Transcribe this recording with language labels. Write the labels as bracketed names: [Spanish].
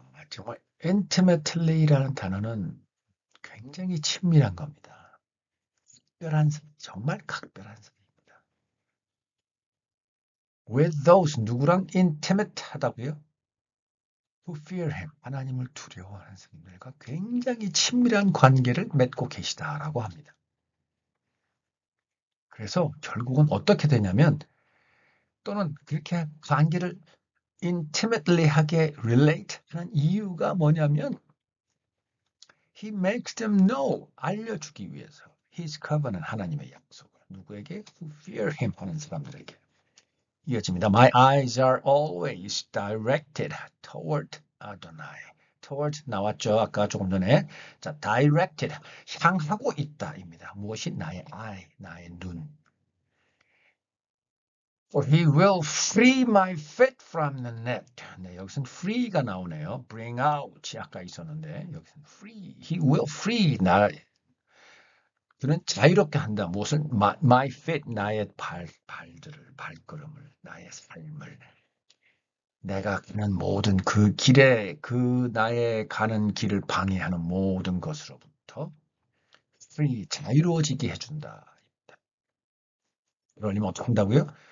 [Korean] 정말 intimately라는 단어는 굉장히 친밀한 겁니다. 각별한 사이, 정말 각별한 사이입니다. With those, 누구랑 intimate 하다고요? [English] Who fear him, [Korean] 하나님을 두려워하는 사람들과 굉장히 친밀한 관계를 맺고 계시다라고 합니다. 그래서 결국은 어떻게 되냐면 또는 그렇게 관계를 intimately 하게 relate 하는 이유가 뭐냐면 [English] He makes them know [Korean] 알려주기 위해서 [English] His covenant [Korean] 하나님의 약속을 누구에게? [English] Who fear Him [Korean] 하는 사람들에게 이어집니다. [English] My eyes are always directed toward Adonai. [Korean] toward 나왔죠. 아까 조금 전에 자 directed 향하고 있다입니다. 무엇이 나의 eye, 나의 눈. [English] For he will free my feet from the net. [Korean] 네, 여기서는 free가 나오네요. bring out 아까 있었는데 여기서는 free. [English] He will free [Korean] 그는 자유롭게 한다. 무엇을? [English] My feet [Korean] 나의 발들을 발걸음을 나의 삶을 내가 가는 모든 그 길에 그 나의 가는 길을 방해하는 모든 것으로부터 free 자유로워지게 해준다. 그러려면 어떻게 한다고요?